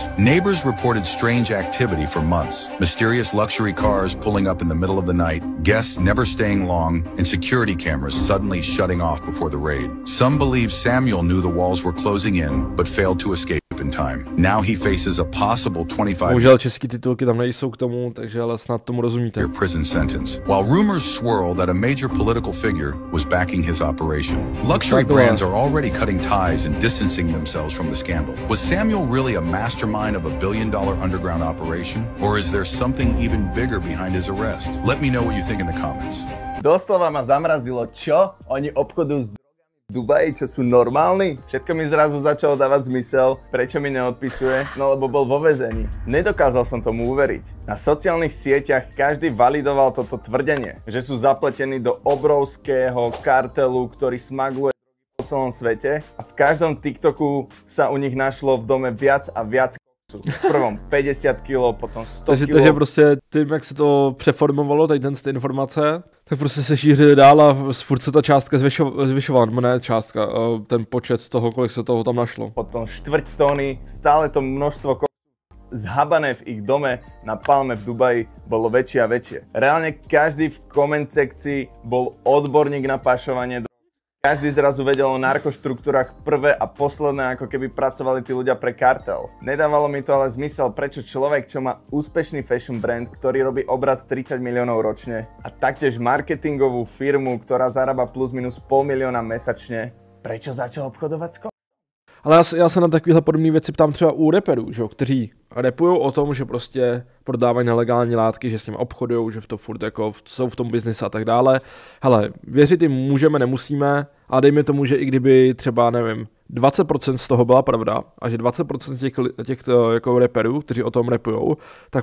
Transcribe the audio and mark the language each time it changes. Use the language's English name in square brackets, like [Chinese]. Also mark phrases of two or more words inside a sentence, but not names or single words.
[English] Neighbors reported strange activity for months. Mysterious luxury cars pulling up in the middle of the night, guests never staying long, and security cameras suddenly shutting off before the raid. Some believe Samuel knew the walls were closing in, but failed to escape in time. Now he faces a possible 25 [Czech] Bohužel český titulky tam nejsou k tomu, takže ale snad tomu rozumíte. [English] year prison sentence. While rumors swirl that a major political figure was backing his operation. Luxury brands are already cutting ties and distancing themselves from the scandal. Was Samuel really a mastermind of a billion-dollar underground operation? Or is there something even bigger behind his arrest? Let me know what you think in the comments. [Slovak] Doslova ma zamrazilo, čo? Oni obchodujú s v Dubaji, čo sú normálni? Všetko mi zrazu začalo dávať zmysel, prečo mi neodpisuje, no lebo bol vo väzení. Nedokázal som tomu uveriť. Na sociálnych sieťach každý validoval toto tvrdenie, že sú zapletení do obrovského kartelu, ktorý smagluje po celom svete a v každom TikToku sa u nich našlo v dome viac a viac koksu. V prvom 50 kg, potom 100 kg. [Czech] Takže prostě tím, jak se to přeformovalo, tady ty informace, tak prostě se šířily dál a furt se ta částka zvyšovala, nebo ne částka, ten počet toho, kolik se toho tam našlo. [Slovak] Potom 4 tóny, stále to množstvo zhabané v ich dome na Palme v Dubaji bolo väčšie a väčšie. Reálne každý v koment sekcii bol odborník na pašovanie. Každý zrazu vedel o narkoštruktúrach prvé a posledné, ako keby pracovali tí ľudia pre kartel. Nedávalo mi to ale zmysel, prečo človek, čo má úspešný [English] fashion brand, [Slovak] ktorý robí obrat 30 miliónov ročne a taktiež marketingovú firmu, ktorá zarába plus minus $500 000 mesačne, prečo začal obchodovať s [Czech] Ale já se na takovéhle podobné věci ptám třeba u reperů, že jo, kteří repují o tom, že prostě prodávají nelegální látky, že s nimi obchodují, že v to furt jako jsou v tom biznise a tak dále. Hele, věřit jim můžeme, nemusíme, a dejme tomu, že i kdyby třeba, nevím, 20% z toho byla pravda a že 20% těch jako reperů, kteří o tom repujou, tak